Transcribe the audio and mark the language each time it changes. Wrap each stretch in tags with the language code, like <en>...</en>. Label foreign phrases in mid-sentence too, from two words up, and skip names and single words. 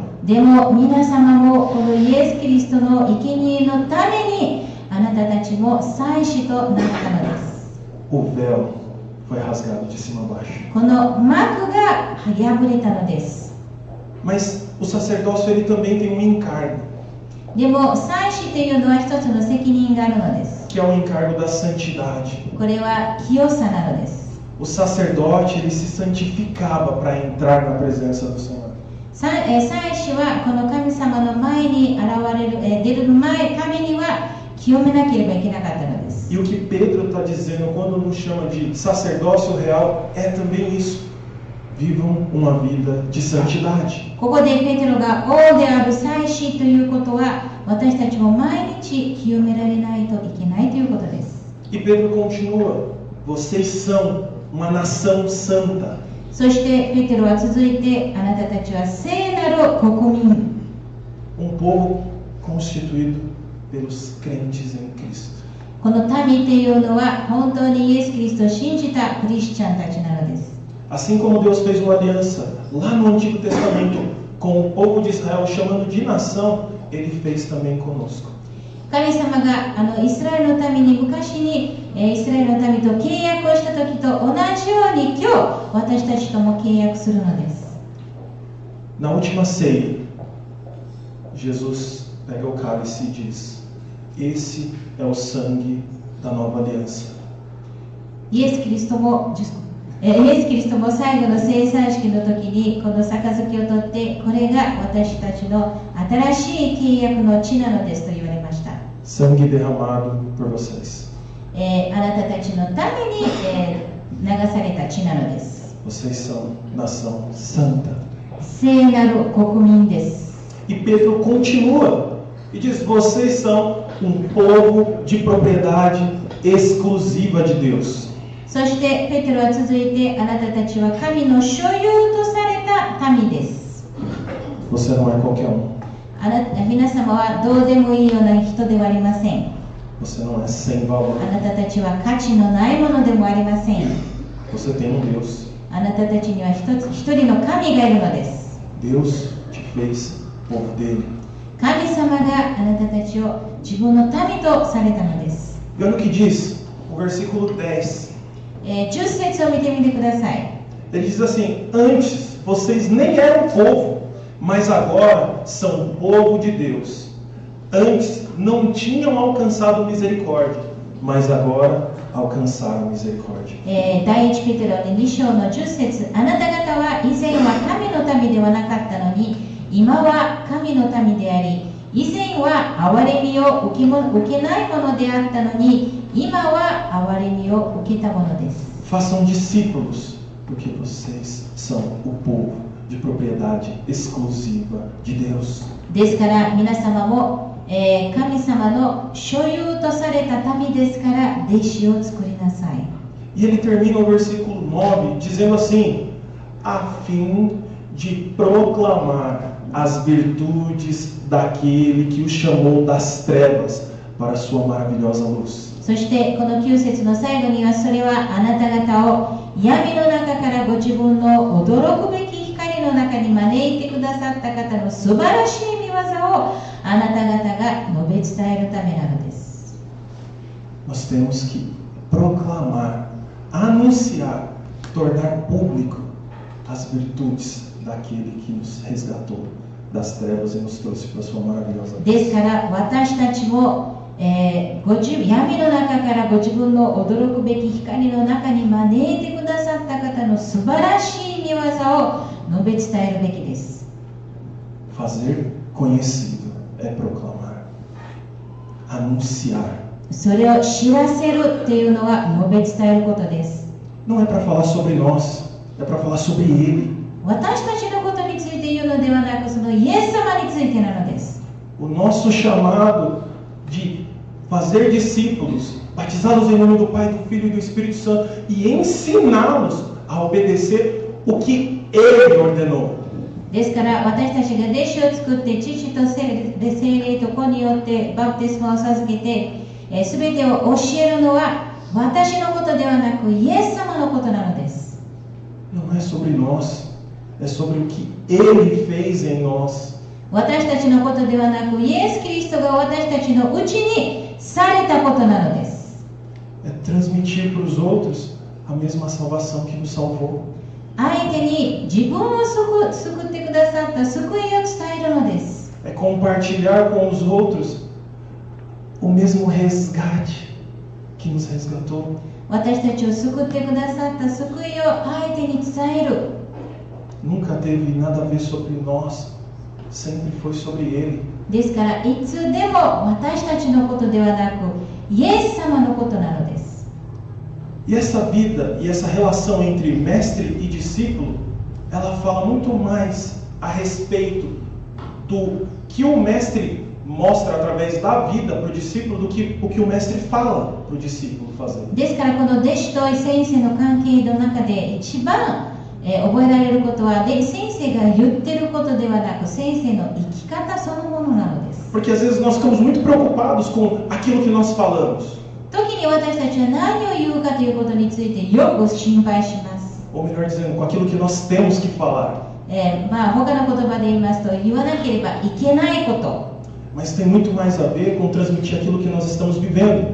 <ja>でも皆様もこのイエス・キリストの生贄のためにあなたたちも祭司となったのです。</ja> <pt>O véu foi rasgado de cima a baixo.</pt> <ja>この幕が破れたのです。</ja> <pt>Mas o sacerdócio ele também tem um encargo,</pt> <ja>でも祭司というのは一つの責任があるのです。</ja> <pt>que é o encargo da santidade.</pt> <ja>これは清さなのです。</ja> <pt>O sacerdote ele se santificava para entrar na presença do Senhor.</pt> <ja>祭司はこの神様の前に出るためには清めなければいけなかったのです。</ja> <pt>E o que Pedro está dizendo quando nos chama de sacerdócio real é também isso. Vivam uma vida de santidade.</pt> <ja>ここでペテロが王である祭司ということは、私たちも毎日清められないといけないということです。</ja> <pt>E Pedro continua: vocês são uma nação santa.</pt> <ja>そしてペテロは続いて、あなたたちは聖なる国民。</ja> <pt>Um povo constituído pelos crentes em Cristo.</pt> <ja>この民というのは本当にイエス・キリストを信じたクリスチャンたちなのです。</ja> <pt>Assim como Deus fez uma aliança lá no Antigo Testamento com o povo de Israel, chamando de nação, Ele fez também conosco.</pt> <ja>神様がイスラエルの民に昔にイスラエルの民と契約をした時と同じように今日私たちとも契約するのです。</ja> <pt>Na última ceia, Jesus pega o cálice e diz: esse é o sangue da nova aliança.</pt> <ja>イエス・キリストも最後の聖餐式の時にこの杯を取って、これが私たちの新しい契約の血なのですと言われました。</ja> <pt>Sangue derramado por vocês.</pt> <ja>あなたたちのために、流された血なのです。</ja> <pt>Vocês são nação santa.</pt> <ja>聖なる国民です。</ja> <pt>E Pedro continua e diz: vocês são um povo de propriedade exclusiva de Deus.</pt> <ja>そしてペテロは続いて、あなたたちは神の所有とされた民です。</ja> <pt>Você não é qualquer um.</pt> <ja>皆様はどうでもいいような人ではありません。</ja> <pt>Você não é sem valor.</pt> <ja>あなたたちは価値のないものでもありません。</ja> <pt>Você tem um Deus.</pt> <ja>あなたたちには一人の神がいるのです。</ja> <pt>Deus te fez povo dele.</pt> <ja>神様があなたたちを自分の民とされたのです。</ja> <pt>E olha o que diz o versículo 10.</pt> <ja>10 節を見てみてください。</ja> <pt>Ele diz assim: antes vocês nem eram povo, mas agora são povo de Deus. Antes não tinham alcançado misericórdia, mas agora alcançaram misericórdia.</pt> <ja>第一ペテロの2章の10節、あなた方は以前は神の民ではなかったのに、今は神の民であり、以前は憐れみを受けないものであったのに、今は憐れみを受けたものです。</ja> <pt>Façam discípulos, porque vocês são o povo de propriedade exclusiva de Deus.</pt> <ja>ですから皆様も、神様の所有とされた民ですから、弟子を作りなさい。</ja> <pt>E ele termina o versículo 9 dizendo assim: a fim de proclamar as virtudes daquele que o chamou das trevas para a sua maravilhosa luz.</pt> <ja>そしてこの9節の最後には、それはあなた方を闇の中からご自分の驚くべき光の中に招いてくださった方の素晴らしい御業をあなた方が述べ伝えるためなのです。</ja> <pt>Nós temos que proclamar, anunciar, tornar público as virtudes daquele que nos resgatou das trevas e nos trouxe para a sua maravilhosa luz.</pt> <ja>ですから私たちも闇の中からご自分の驚くべき光の中に招いてくださった方の素晴らしい御業を述べ伝えるべきです。</ja> <pt>Fazer conhecido é proclamar, anunciar.</pt> <ja>それを知らせるっていうのは述べ伝えることです。</ja> <pt>Não é para falar sobre nós, é para falar sobre Ele.</pt> <ja>私たちのことについて言うのではなく、そのイエス様についてなのです。</ja> <pt>O nosso chamado de fazer discípulos, batizá-los em nome do Pai, do Filho e do Espírito Santo e ensiná-los a obedecer o que Ele ordenou.</pt> <ja>ですから私たちが弟子を作って父と聖霊と子によってバプテスマを授けて、全てを教えるのは私のことではなくイエス様のことなのです。</ja> <pt>Não é sobre nós, é sobre o que Ele fez em nós.</pt> <ja>私たちのことではなく、イエス・キリストが私たちのうちにされたことなのです。</ja> <pt>É transmitir para os outros a mesma salvação que nos salvou.</pt> <ja>相手に自分を救ってくださった救いを伝えるのです。</ja> <pt>É compartilhar com os outros o mesmo resgate que nos resgatou.</pt> <ja>私たちを救ってくださった救いを相手に伝える。</ja> <pt>Nunca teve nada a ver sobre nós, sempre foi sobre Ele.</pt> <ja>ですからいつでも私たちのことではなく、イエス様のことなのです。</ja> <pt>E essa vida e essa relação entre mestre e discípulo, ela fala muito mais a respeito do que o mestre mostra através da vida para o discípulo do que o que o mestre fala para o discípulo fazer.</pt> <ja>ですからこの弟子と先生の関係の中で一番覚えられることは、先生が言ってることではなく、先生の生き方そのものなのです。</ja> <pt>Porque às vezes nós ficamos muito preocupados com aquilo que nós falamos.</pt> <ja>時に私たちは何を言うかということについてよく心配します。</ja> <pt>Ou melhor dizendo, com aquilo que nós temos que falar.</pt> <ja>他の言葉で言いますと、言わなければいけないこと。</ja> <pt>Mas tem muito mais a ver com transmitir aquilo que nós estamos vivendo.</pt>